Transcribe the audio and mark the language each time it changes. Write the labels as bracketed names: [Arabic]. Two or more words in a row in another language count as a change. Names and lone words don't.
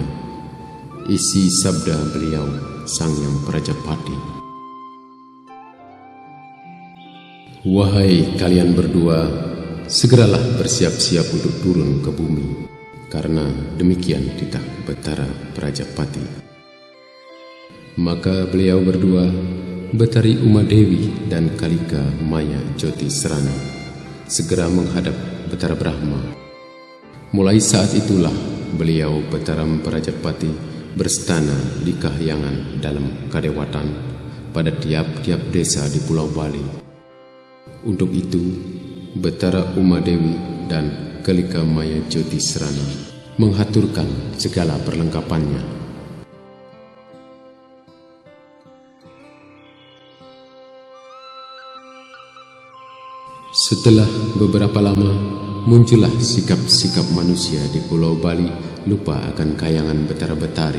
[Indonesian] Isi sabda beliau, Sang Yang Prajapati: "Wahai kalian berdua, segeralah bersiap-siap untuk turun ke bumi, karena demikian titah Betara Prajapati." Maka beliau berdua, Betari Uma Dewi dan Kalika Maya Jotisrana, segera menghadap Betara Brahma. Mulai saat itulah beliau Betara Prajapati berstana di kahyangan dalam kadewatan pada tiap-tiap desa di Pulau Bali. Untuk itu, Betara Uma Dewi dan Kalika Maya Jotisrana menghaturkan segala perlengkapannya. Setelah beberapa lama, muncullah sikap-sikap manusia di Pulau Bali lupa akan kayangan Betara Betari.